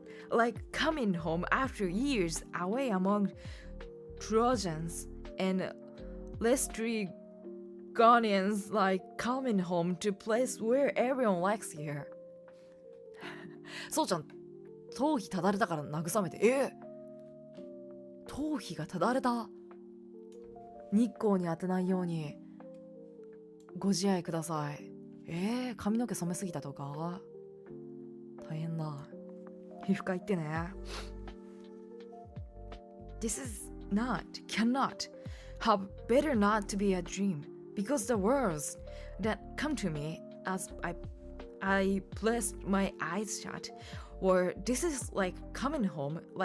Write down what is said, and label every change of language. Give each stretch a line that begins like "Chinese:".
English: Like coming home after years away among Trojans and Lestrygonians, like coming home to a place where everyone likes you.
Japanese: そうちゃん、頭皮ただれたから慰めて。頭皮がただれた。日光に当てないようにご自愛ください。髪の毛染めすぎたとか大変だ。皮膚科行ってね。
English: This is cannot have better not to be a dream, because the words that come to me as I placed my eyes shut were, this is like coming home